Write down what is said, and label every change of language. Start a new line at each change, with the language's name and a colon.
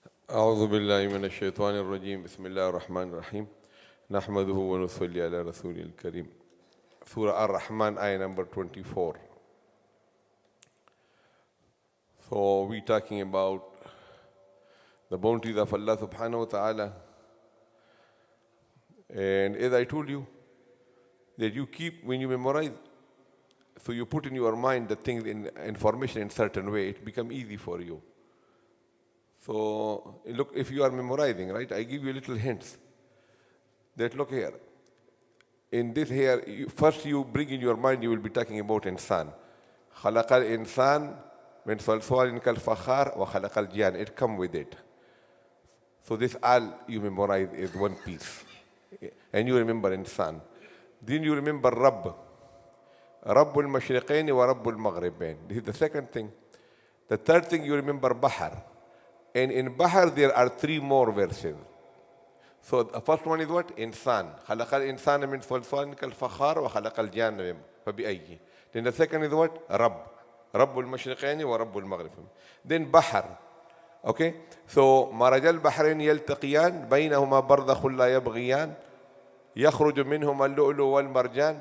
Arabic: أعوذ بالله من الشيطان الرجيم بسم الله الرحمن الرحيم نحمده ونصلي على رسول الكريم
English: Surah Ar-Rahman ayah number 24. So we're talking about the bounties of Allah subhanahu wa ta'ala, and as I told you that you keep, when you memorize, so you put in your mind the things in information in certain way, it become easy for you. So look, if you are memorizing, right, I give you little hints that look here. In this here, first you bring in your mind, you will be talking about insan.
Arabic: خلق الإنسان من صلصال كالفخار وخلق الجان.
English: It come with it. So this all you memorize is one piece. And you remember insan. Then you remember Rabb.
Arabic: رب المشرقين ورب المغربين.
English: This is the second thing. The third thing you remember Bahar. And in Bahar there are three more verses. So the first one is what? Insan.
Arabic: خلق الإنسان من صلصال كالفخار وخلق الجان فبأي.
English: Then the second is what? Rabb.
Arabic: رب المشرقين ورب المغربين.
English: Then Bahar. Okay? So
Arabic: مرج البحرين يلتقيان بينهما برزخ لا يبغيان يخرج منهما اللؤلؤ والمرجان.